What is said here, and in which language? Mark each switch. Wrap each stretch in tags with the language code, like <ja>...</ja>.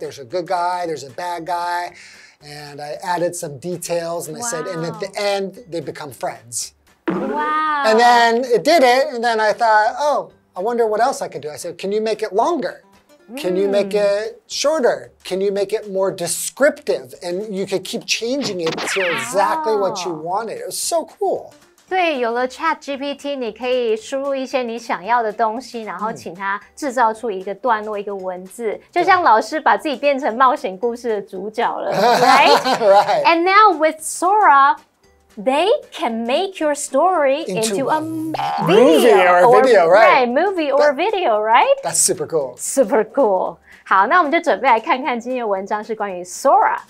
<en>There's a good guy, there's a bad guy. And I added some details, and I said, and at the end, they become friends. Wow. And then it did it, and then I thought, oh, I wonder what else I could do. I said, can you make it longer? Can you make it shorter? Can you make it more descriptive? And you could keep changing it to exactly what you wanted. It was so cool.</en> <zh>对，有了 ChatGPT， 你可以输入一些你想要的东西，然后请它制造出一个段落、一个文字，就像老师把自己变成冒险故事的主角了 ，right?</zh> <en>Right. And now with Sora, they can make your story into a movie or video, right? Right, movie or video, right? That's super cool. Super cool.</en> <zh>好，那我们就准备来看看今天的文章是关于 Sora。</zh>